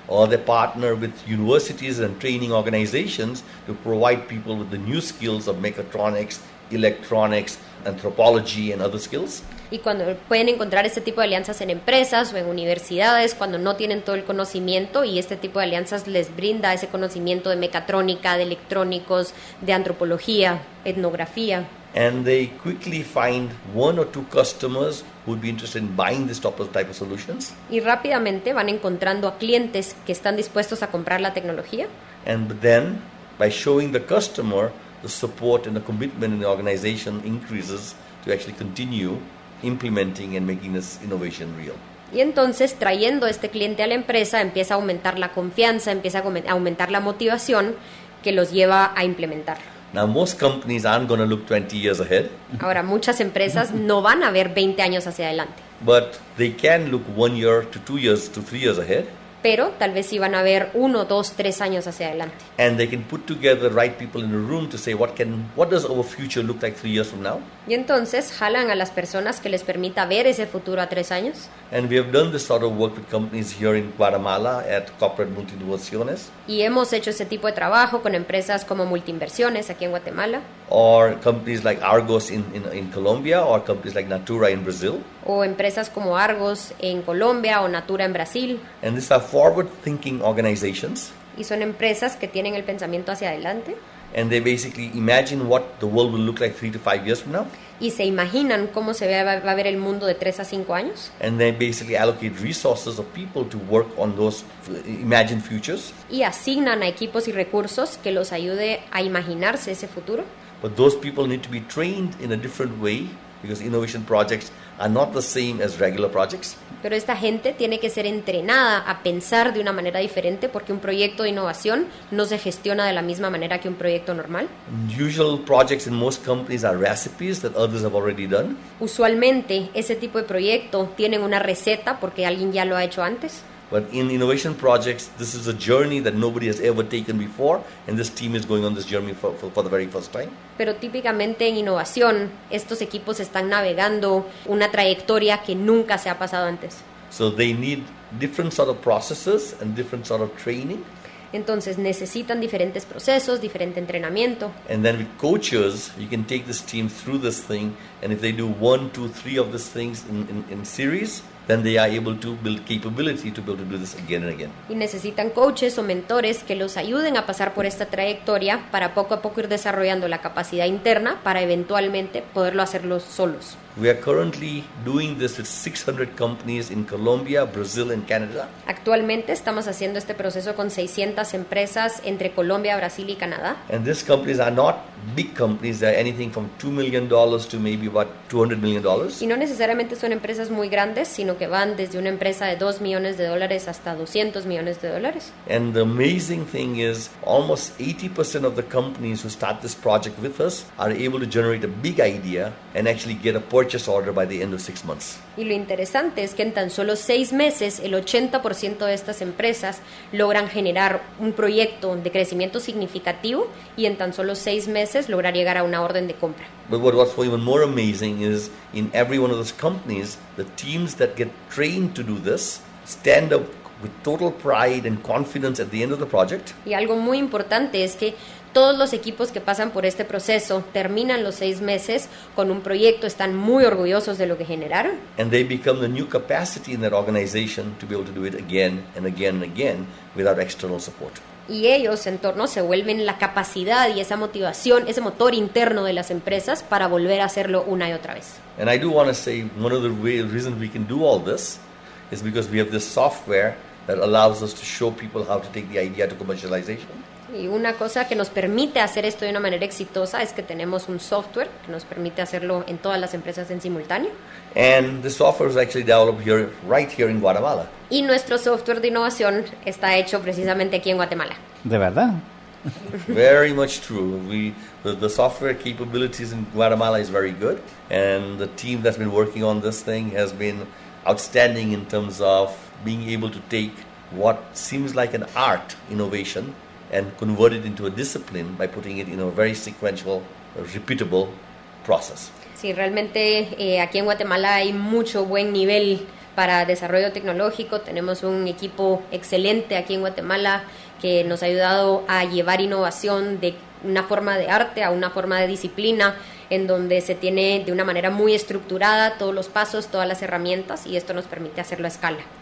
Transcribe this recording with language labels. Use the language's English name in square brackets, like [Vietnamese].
[English] Or they partner with universities and training organizations to provide people with the new skills of mechatronics, electronics, anthropology and other skills. [Spanish] Y cuando pueden encontrar este tipo de alianzas en empresas o en universidades, cuando no tienen todo el conocimiento, y este tipo de alianzas les brinda ese conocimiento de mecatrónica, de electrónicos, de antropología, etnografía. [English] And they quickly find one or two customers who would be interested in buying this type of solutions. [Spanish] Y rápidamente van encontrando a clientes que están dispuestos a comprar la tecnología. [English] And then, by showing the customer, the support and the commitment in the organization increases to actually continue implementing and making this innovation real. [Spanish] Y entonces, trayendo a este cliente a la empresa, empieza a aumentar la confianza, empieza a aumentar la motivación que los lleva a implementarlo. [English] Now, most companies aren't going to look 20 years ahead. [Spanish] Ahora, muchas empresas no van a ver 20 años hacia adelante. [English] But they can look 1 year to 2 years to 3 years ahead. [Spanish] Pero tal vez sí van a ver 1, 2, 3 años hacia adelante. [English] And they can put together the right people in the room to say what does our future look like 3 years from now? [Spanish] Y entonces jalan a las personas que les permita ver ese futuro a 3 años. [English] And we have done this sort of work with companies here in Guatemala at Corporate Multinversiones. [Spanish] Y hemos hecho ese tipo de trabajo con empresas como Multinversiones aquí en Guatemala. [English] Or companies like Argos in Colombia, or companies like Natura in Brazil. [Spanish] O empresas como Argos en Colombia o Natura en Brasil. [English] And these are forward-thinking organizations. [Spanish] Y son empresas que tienen el pensamiento hacia adelante. [English] And they basically imagine what the world will look like 3 to 5 years from now. [Spanish] Y se imaginan cómo va a ver el mundo de 3 a 5 años. [English] And they basically allocate resources of people to work on those imagined futures. [Spanish] Y asignan a equipos y recursos que los ayude a imaginarse ese futuro. [English] But those people need to be trained in a different way, because innovation projects are not the same as regular projects. [Spanish] Pero esta gente tiene que ser entrenada a pensar de una manera diferente, porque un proyecto de innovación no se gestiona de la misma manera que un proyecto normal. [English] Usual projects in most companies are recipes that others have already done. [Spanish] Usualmente ese tipo de proyecto tienen una receta porque alguien ya lo ha hecho antes. [English] But in innovation projects, this is a journey that nobody has ever taken before, and this team is going on this journey for the very first time. [Spanish] Pero típicamente en innovación, estos equipos están navegando una trayectoria que nunca se ha pasado antes. [English] So they need different sort of processes and different sort of training. [Spanish] Entonces necesitan diferentes procesos, diferente entrenamiento. [English] And then with coaches, you can take this team through this thing, and if they do 1, 2, 3 of these things in series, then they are able to build capability to be able to do this again and again. [Spanish] Y necesitan coaches o mentores que los ayuden a pasar por esta trayectoria para poco a poco ir desarrollando la capacidad interna para eventualmente poderlo hacerlo solos. [English] We are currently doing this with 600 companies in Colombia, Brazil, and Canada. [Spanish] Actualmente estamos haciendo este proceso con 600 empresas entre Colombia, Brasil y Canadá. [English] And these companies are not big companies. They are anything from $2 million to maybe about $200 million. [Spanish] Y no necesariamente son empresas muy grandes, sino que van desde una empresa de $2 millones hasta $200 millones. [English] And the amazing thing is almost 80% of the companies who start this project with us are able to generate a big idea and actually get a purchase order by the end of 6 months. [Spanish] Y lo interesante es que en tan solo 6 meses el 80% de estas empresas logran generar un proyecto de crecimiento significativo y en tan solo 6 meses lograr llegar a una orden de compra. [English] But what's even more amazing is in every one of those companies, the teams that get trained to do this stand up with total pride and confidence at the end of the project. [Spanish] Y algo muy importante es que todos los equipos que pasan por este proceso terminan los 6 meses con un proyecto, están muy orgullosos de lo que generaron. [English] And they become the new capacity in that organization to be able to do it again and again and again without external support. [Spanish] Y ellos en torno se vuelven la capacidad y esa motivación, ese motor interno de las empresas para volver a hacerlo una y otra vez. [English] And I do want to say one of the reasons we can do all this is because we have this software that allows us to show people how to take the idea to commercialization. [Spanish] Y una cosa que nos permite hacer esto de una manera exitosa es que tenemos un software que nos permite hacerlo en todas las empresas en simultáneo. [English] And the software was actually developed right here in Guatemala. [Spanish] Y nuestro software de innovación está hecho precisamente aquí en Guatemala. ¿De verdad? [English] Very much true. The software capabilities in Guatemala is very good, and the team that's been working on this thing has been outstanding in terms of being able to take what seems like an art innovation and convert it into a discipline by putting it in a very sequential, repeatable process. [Spanish] Sí, realmente aquí en Guatemala hay mucho buen nivel para desarrollo tecnológico. Tenemos un equipo excelente aquí en Guatemala que nos ha ayudado a llevar innovación de una forma de arte a una forma de disciplina, en donde se tiene de una manera muy estructurada todos los pasos, todas las herramientas, y esto nos permite hacerlo a escala.